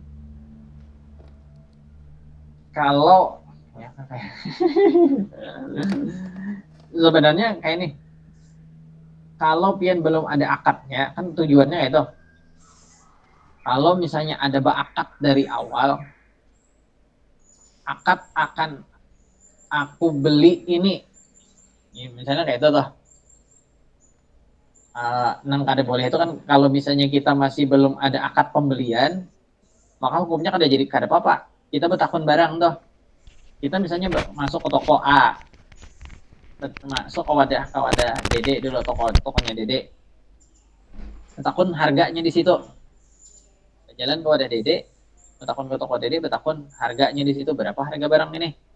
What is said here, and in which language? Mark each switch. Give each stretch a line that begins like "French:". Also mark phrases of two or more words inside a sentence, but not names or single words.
Indonesian: kalau sebenarnya kayak ini kalau pian belum ada akadnya kan tujuannya itu kalau misalnya ada akad dari awal akad akan aku beli ini ya, misalnya kayak itu tuh
Banjar: nang kada boleh itu kan kalau misalnya kita masih belum ada akad pembelian maka hukumnya kada jadi kada apa-apa kita betakun barang tuh kita misalnya masuk ke toko A masuk ke wadah Dede dulu tokonya Dede betakun harganya di situ jalan ke wadah dede, betakon ke toko dede, betakon harganya di situ berapa harga barang ini.